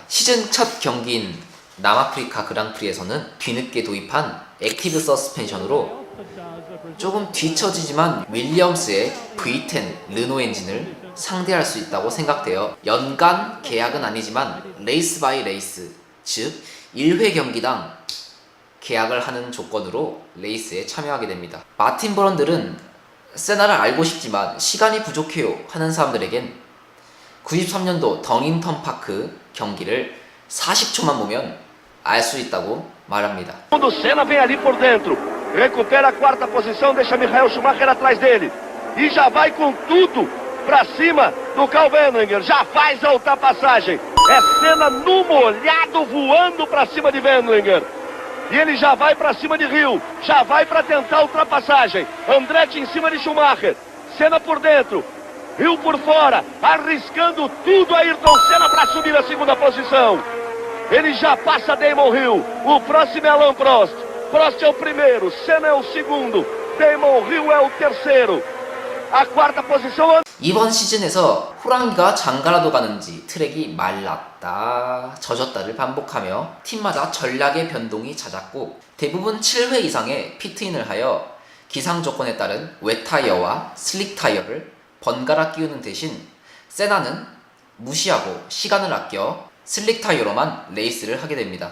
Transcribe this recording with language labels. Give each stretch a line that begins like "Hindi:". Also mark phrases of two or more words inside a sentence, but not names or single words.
Korean: 시즌 첫 경기인 남아프리카 그랑프리에서는 뒤늦게 도입한 액티브 서스펜션으로 조금 뒤처지지만 윌리엄스의 V10 르노 엔진을 상대할 수 있다고 생각되어 연간 계약은 아니지만 레이스 바이 레이스, 즉 1회 경기당 계약을 하는 조건으로 레이스에 참여하게 됩니다. 마틴 브런들은 세나를 알고 싶지만 시간이 부족해요 하는 사람들에겐 93년도 덩잉턴 파크 경기를 40초만 보면 알 수 있다고 말합니다.
Portuguese: Quando Senna vem ali por dentro, recupera a quarta posição, deixa Michael Schumacher atrás dele e já vai com tudo pra cima do Karl Wendlinger, já faz a ultrapassagem. É Senna no molhado voando pra cima de Wendlinger. E ele já vai pra cima de Hill, já vai pra tentar a ultrapassagem. Andretti em cima de Schumacher, Senna por dentro. Rio por fora, arriscando tudo Ayrton Senna para subir a segunda posição. Ele já passa Damon Hill. O próximo é Alain Prost. Prost é o primeiro, Senna é o segundo, Damon Hill é o terceiro. A quarta posição.
Korean: 이번 시즌에서 호랑이가 장가라도 가는지 트랙이 말랐다 젖었다를 반복하며 팀마다 전략의 변동이 잦았고 대부분 7회 이상의 피트인을 하여 기상 조건에 따른 웻타이어와 슬릭 타이어를 번갈아 끼우는 대신 세나는 무시하고 시간을 아껴 슬릭 타이어로만 레이스를 하게 됩니다.